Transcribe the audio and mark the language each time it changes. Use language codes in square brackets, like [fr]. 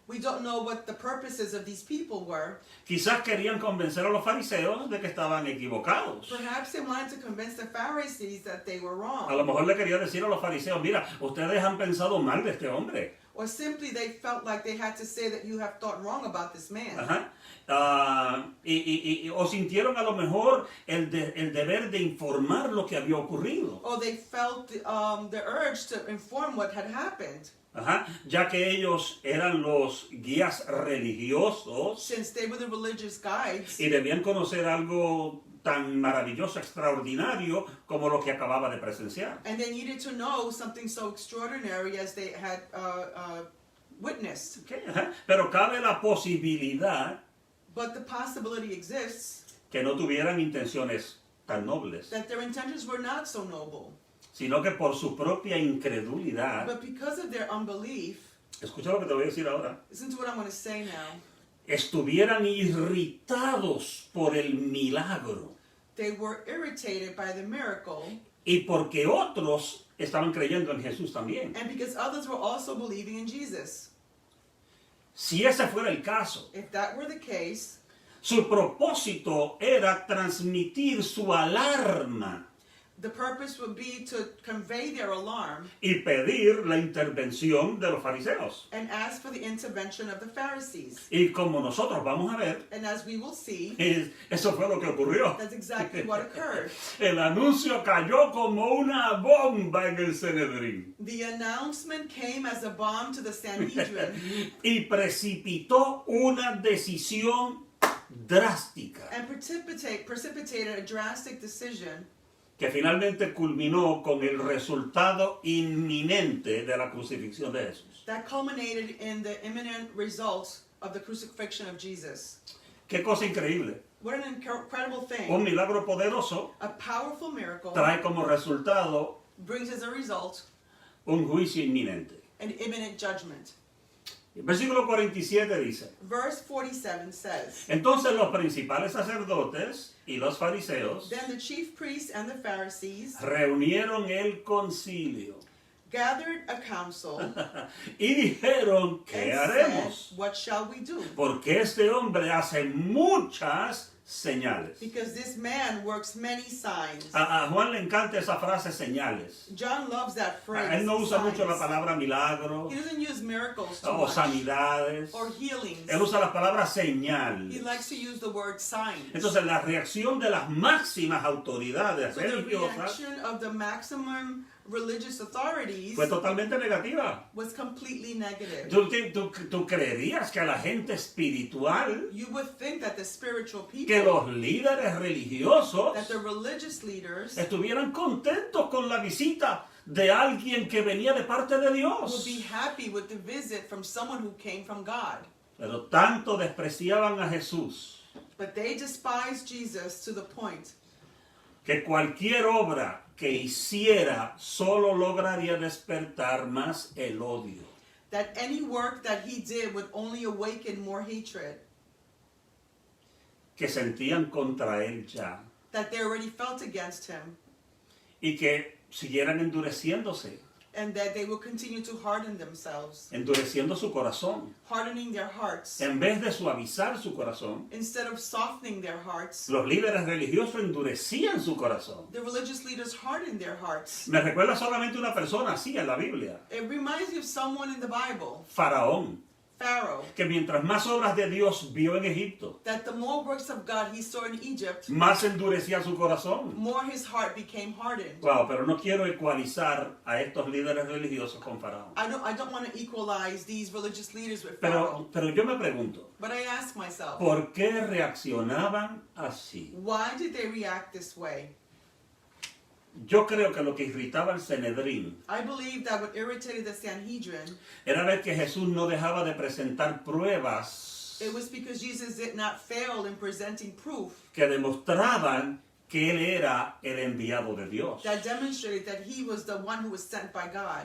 [en] We don't know what the purposes of these people were. [es] Quizás querían convencer a los fariseos de que estaban equivocados. [en] Perhaps they wanted to convince the Pharisees that they were [es] A [en] wrong. [es] lo mejor le quería decir a los fariseos, mira, ustedes han pensado mal de este hombre. [en] Or simply they felt like they had to say that you have thought wrong about this man. Ajá. [es] O sintieron a lo mejor el deber de informar lo que había ocurrido. [en] Or they felt the urge to inform what had happened. Ajá. [es] Ya que ellos eran los guías religiosos [en] Since they were the religious guides, [es] y debían conocer algo tan maravilloso, extraordinario como lo que acababa de presenciar. [en] and they needed to know something so extraordinary as they had witnessed. Ok, ajá. [es] Pero cabe la posibilidad [en] But the possibility exists [es] que no tuvieran intenciones tan nobles, [en] that their intentions were not so noble. [es] sino que por su propia incredulidad, [en] But because of their unbelief, [es] escucha lo que te voy a decir ahora, [en] listen to what I'm going to say now, [es] estuvieran irritados por el milagro. [en] They were irritated by the miracle, [es] y porque otros estaban creyendo en Jesús también. [en] and because others were also believing in Jesus. [es] Si ese fuera el caso, [en] If that were the case, [es] su propósito era transmitir su alarma [en] the purpose would be to convey their alarm [es] y pedir la intervención de los fariseos. [en] and ask for the intervention of the Pharisees. [es] Y como nosotros vamos a ver, [en] And as we will see, [es] eso fue lo que ocurrió. [en] that's exactly what occurred. [es] El anuncio cayó como una bomba en el Sanedrín [en] The announcement came as a bomb to the Sanhedrin [es] y precipitó una decisión drástica [en] and precipitated a drastic decision [es] que finalmente culminó con el resultado inminente de la crucifixión de Jesús. [en] that culminated in the imminent results of the crucifixion of Jesus. [es] Qué cosa increíble. [en] What an incredible [es] Un [en] thing. [es] milagro poderoso [en] A powerful miracle [es] trae como resultado [en] brings as a result [es] un juicio inminente. [en] an imminent judgment. [es] El versículo 47 dice: [en] Verse 47 says, [es] entonces los principales sacerdotes y los fariseos [en] Then the chief priests and the Pharisees [es] reunieron el concilio [en] gathered a council [es] y dijeron: ¿qué [en] and [es] haremos? [en] said, What shall we do? [es] Porque este hombre hace muchas señales. [en] Because this man works many signs. [es] A Juan le encanta esa frase señales. [en] John loves that phrase. [es] Él no usa mucho la [en] signs. [es] palabra milagro [en] He doesn't use miracles too [es] o [en] much [es] sanidades. [en] or healings. [es] Él usa la palabra señal. [en] He likes to use the word signs. [es] Entonces la reacción de las máximas autoridades [en] So the [es] religiosas [en] reaction of the maximum religious authorities [es] fue totalmente negativa. [en] was completely negative. [es] ¿Tú creerías que a la gente espiritual, [en] You would think that the spiritual [es] que [en] people, [es] los líderes religiosos [en] that the religious leaders [es] estuvieran contentos con la visita de alguien que venía de parte de [en] would [es] Dios? [en] be happy with the visit from someone who came from God? [es] Pero tanto despreciaban a Jesús [en] But they despised Jesus to the point [es] que cualquier obra que hiciera solo lograría despertar más el odio. [en] that any work that he did would only awaken more hatred [es] Que sentían contra él ya [en] that they already felt against him, [es] y que siguieran endureciéndose, [en] and that they will continue to harden themselves, [es] endureciendo su corazón. [en] hardening their hearts. [es] En vez de suavizar su corazón, [en] Instead of softening their hearts, [es] los líderes religiosos endurecían su corazón. [en] the religious leaders hardened their hearts. [es] Me recuerda solamente una persona así en la Biblia, [en] It reminds me of someone in the Bible, [es] Faraón, [en] Pharaoh, [es] que mientras más obras de Dios vio en Egipto, [en] that the more works of God he saw in Egypt, [es] más endurecía su corazón. [en] more his heart became hardened. [es] Wow, pero no quiero ecualizar a estos líderes religiosos con Faraón. [en] I don't want to equalize these religious leaders with Pharaoh, [es] Pero yo me pregunto, [en] but I ask myself, [es] ¿por qué reaccionaban así? [en] why did they react this way? [es] Yo creo que lo que irritaba al Sanedrín [en] I believe that what irritated the Sanhedrin, [es] era ver que Jesús no dejaba de presentar pruebas [en] it was because Jesus did not fail in presenting proof [es] que demostraban que Él era el enviado de Dios. [en] that demonstrated that he was the one who was sent by God.